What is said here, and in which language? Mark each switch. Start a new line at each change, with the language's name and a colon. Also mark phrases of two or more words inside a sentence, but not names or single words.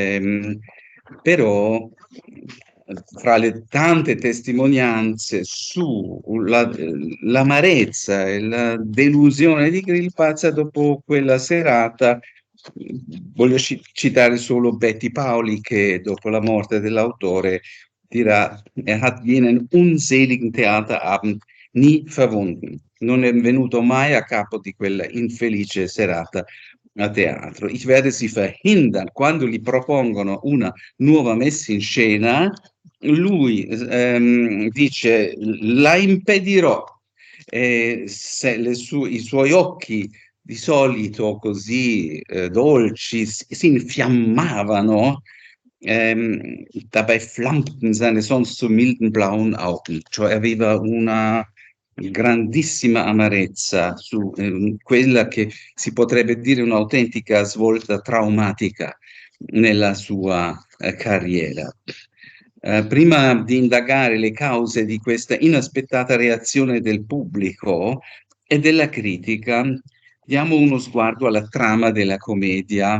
Italian: però fra le tante testimonianze sull'amarezza e la delusione di Grillparzer dopo quella serata, voglio citare solo Betty Paoli, che dopo la morte dell'autore dirà:
German: hat jenen unseligen Theaterabend nie verwunden.
Italian: Non è venuto mai a capo di quella infelice serata a teatro.
German: Ich werde sie verhindern.
Italian: Quando gli propongono una nuova messa in scena, lui dice: la impedirò. Se i suoi occhi, di solito così dolci, si infiammavano.
German: Dabei flammten seine sonst so milden blauen Augen,
Italian: cioè aveva una grandissima amarezza su quella che si potrebbe dire un'autentica svolta traumatica nella sua carriera. Prima di indagare le cause di questa inaspettata reazione del pubblico e della critica, diamo uno sguardo alla trama della commedia.